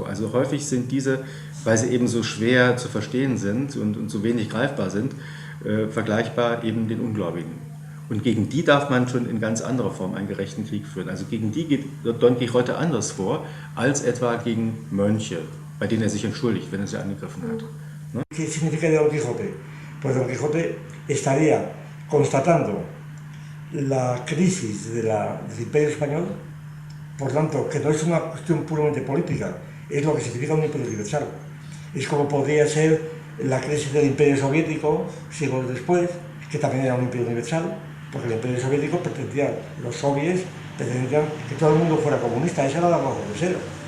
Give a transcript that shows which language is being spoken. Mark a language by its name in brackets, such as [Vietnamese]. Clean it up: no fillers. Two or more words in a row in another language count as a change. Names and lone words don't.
[German] Also häufig sind diese, weil sie eben so schwer zu verstehen sind und so wenig greifbar sind, vergleichbar eben den Ungläubigen. Und gegen die darf man schon in ganz anderer Form einen gerechten Krieg führen. Also gegen die geht Don Quixote anders vor, als etwa gegen Mönche, bei denen er sich entschuldigt, wenn er sie angegriffen hat. [Spanish] ¿No? ¿Qué significa Don Quijote? Pues Don Quijote estaría constatando la crisis del Imperio Español, por tanto, que no es una cuestión puramente política, es lo que significa un imperio universal. Es como podría ser la crisis del imperio soviético, siglos después, que también era un imperio universal, porque el imperio soviético pretendía, los soviets pretendían que todo el mundo fuera comunista, esa era la razón de ser.